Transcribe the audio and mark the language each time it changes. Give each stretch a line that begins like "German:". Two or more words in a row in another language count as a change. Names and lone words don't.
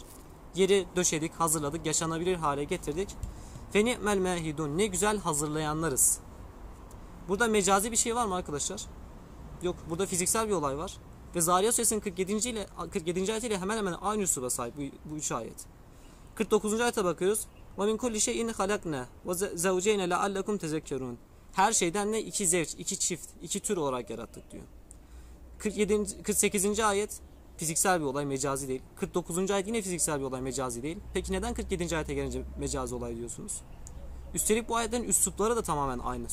Turkish: Yeri döşedik, hazırladık, yaşanabilir hale getirdik.
Arabic: فنعم الماهدون.
Turkish: Ne güzel hazırlayanlarız. Burada mecazi bir şey var mı arkadaşlar? Yok. Burada fiziksel bir olay var. Ve Zariyat suresinin 47. ayetiyle hemen hemen aynı üsluba sahip bu üç ayet. 49. ayete bakıyoruz.
Arabic: وَمِنْ كُلِّ شَيْءٍ خَلَقْنَا وَزَوْجَيْنَ لَعَلَّكُمْ تَذَكَّرُونَ.
Turkish: Her şeyden ne? İki zevç, iki çift, iki tür olarak yarattık diyor. 48. ayet fiziksel bir olay, mecazi değil. 49. ayet yine fiziksel bir olay, mecazi değil. Peki neden 47. ayete gelince mecazi olay diyorsunuz? Üstelik bu ayetlerin üslupları da tamamen aynı.